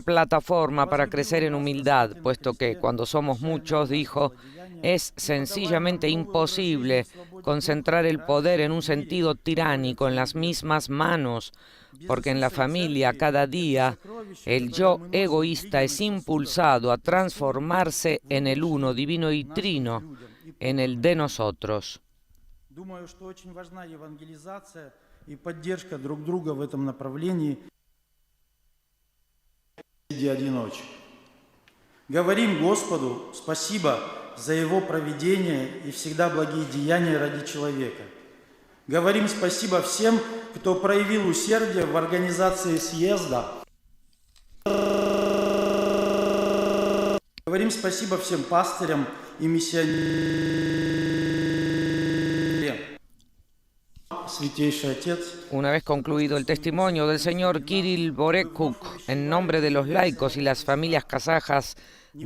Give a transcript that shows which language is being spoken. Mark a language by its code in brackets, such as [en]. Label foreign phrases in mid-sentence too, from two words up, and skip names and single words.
[es] plataforma para crecer en humildad, puesto que cuando somos muchos, dijo, es sencillamente imposible concentrar el poder en un sentido tiránico en las mismas manos, porque en la familia cada día el yo egoísta es impulsado a transformarse en el uno divino y trino, en el de nosotros. [ru] Думаю, что очень важна евангелизация и поддержка друг друга в этом направлении среди одиночек. Говорим Господу спасибо за Его провидение и всегда благие деяния ради человека. Говорим спасибо всем, кто проявил усердие в организации съезда. Говорим спасибо всем пастырям и миссионерам. [es] Una vez concluido el testimonio del señor Kirill Borekuk, en nombre de los laicos y las familias kazajas de